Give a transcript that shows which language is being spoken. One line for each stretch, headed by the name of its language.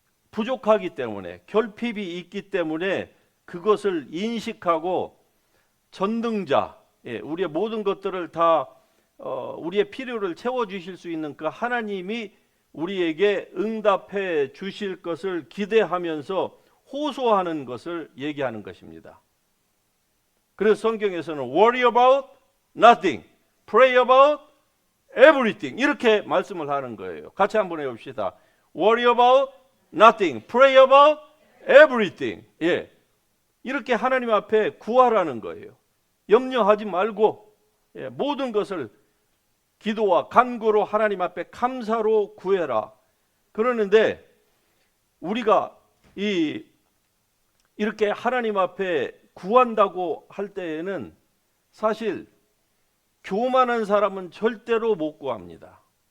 Korean: 부족하기 때문에 결핍이 있기 때문에 그것을 인식하고 전능자, 우리의 모든 것들을 다 우리의 필요를 채워주실 수 있는 그 하나님이 우리에게 응답해 주실 것을 기대하면서 호소하는 것을 얘기하는 것입니다. 그래서 성경에서는
English: worry about nothing, pray about everything
Korean: 이렇게 말씀을 하는 거예요. 같이 한번 해봅시다.
English: worry about nothing, pray about everything.
Korean: 예. 이렇게 하나님 앞에 구하라는 거예요. 염려하지 말고 모든 것을 기도와 간구로 하나님 앞에 감사로 구해라. 그러는데 우리가 이렇게 하나님 앞에 구한다고 할 때에는 사실 교만한 사람은 절대로 못 구합니다.